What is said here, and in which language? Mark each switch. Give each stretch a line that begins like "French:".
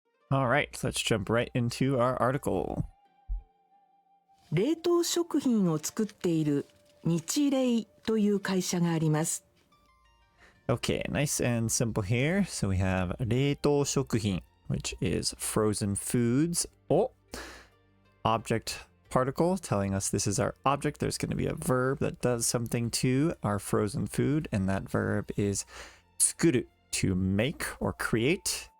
English: All right, let's jump right into our article.
Japanese: 冷凍食品を作っている日例という会社があります。
English: Okay, nice and simple here. So we have 冷凍食品, which is frozen foods. Oh, object particle telling us this is our object. There's going to be a verb that does something to our frozen food, and that verb is 作る, to make or create.